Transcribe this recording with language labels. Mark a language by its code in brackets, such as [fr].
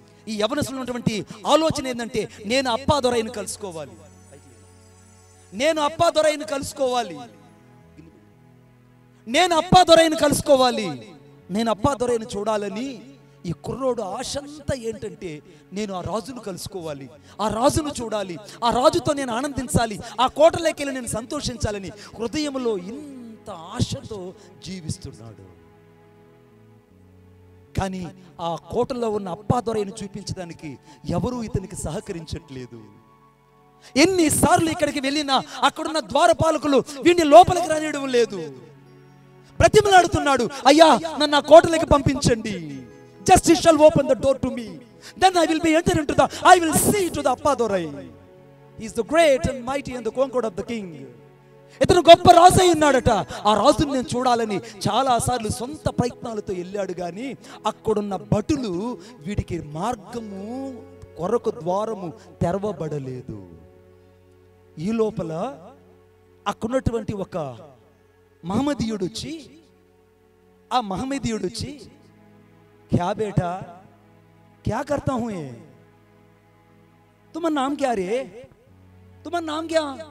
[te] ఈ యవనస్తుడు ఉన్నటువంటి ఆలోచన ఏంటంటే, నేను అప్పాదొరైని కలుసుకోవాలి, నేను అప్పాదొరైని కలుసుకోవాలి, నేను అప్పాదొరైని కలుసుకోవాలి, నేను అప్పాదొరైని చూడాలని ఈ కుర్రోడు ఆశంతా ఏంటంటే, నేను ఆ రాజును కలుసుకోవాలి, ఆ రాజును చూడాలి, ఆ రాజుతో నేను ఆనందించాలి, ఆ కోటలోకి వెళ్ళి నేను సంతోషించాలని హృదయంలో ఇంత ఆశతో జీవిస్తున్నాడు. కానీ ఆ కోటలో ఉన్న అప్పాదొరైని చూపించడానికి ఎవరూ ఇతనికి సహకరించట్లేదు. ఎన్నిసార్లు ఇక్కడికి వెళ్ళినా అక్కడున్న ద్వారపాలకులు వీడిని లోపలికి రానియడం లేదు. బ్రతిమలాడుతున్నాడు, అయ్యా నన్ను ఆ కోటలోకి పంపించండి, [en] just he shall open the door to me, then I will be enter into the, I will see to the [te] అప్పాదొరై. [en] He is the great and mighty and the conqueror of the king. [te] ఇతను గొప్ప రాజు అయి ఉన్నాడట. ఆ రాజుని నేను చూడాలని చాలా సార్లు సొంత ప్రయత్నాలతో వెళ్ళాడు, కానీ అక్కడున్న భటులు వీడికి మార్గము కొరకు ద్వారము తెరవబడలేదు. ఈ లోపల అక్కడున్నటువంటి ఒక మహమ్మదీయుడు వచ్చి, [hi] ఆ మహమ్మదీయుడు వచ్చి, क्या बेटा क्या करता हूं ये, तुम्हारा नाम क्या रे, तुम्हारा नाम क्या?